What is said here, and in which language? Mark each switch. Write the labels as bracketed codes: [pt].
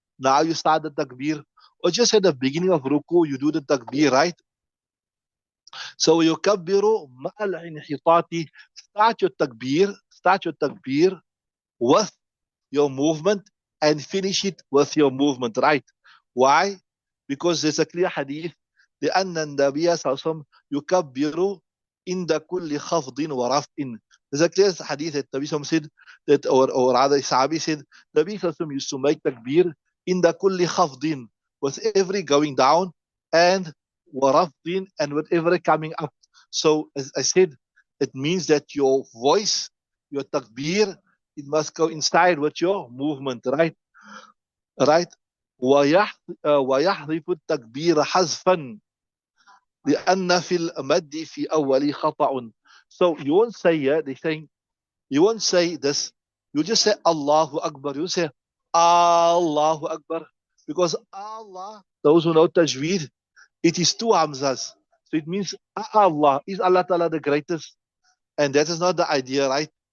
[en] Now you start the takbir. Or just at the beginning of ruku, you do the takbir, right? So you [ar] kabbiru ma'al inhitati. [en] Start your takbir with your movement and finish it with your movement, right? Why? Because there's a clear hadith. [ar] لأن النبي صلى الله عليه وسلم يكبر عند كل خفض ورفع. [en] There's a clear hadith that Nabi Sallallahu said that, or rather Sahabi said, Nabi Sallallahu used to make takbir [ar] عند كل خفض, [en] with every going down and warafdin, and whatever coming up. So as I said, it means that your voice, your takbir, it must go inside with your movement, right? Right? [ar] ويحذف التكبير حذفا لأن في المد في أول خطأ. [en] So you won't say, yeah, they saying, you won't say this. You just say Allahu Akbar. You say Allahu Akbar. Because Allah, those who know Tajweed, it is two Hamzas. So it means Allah. Is Allah Ta'ala the greatest? And that is not the idea, right?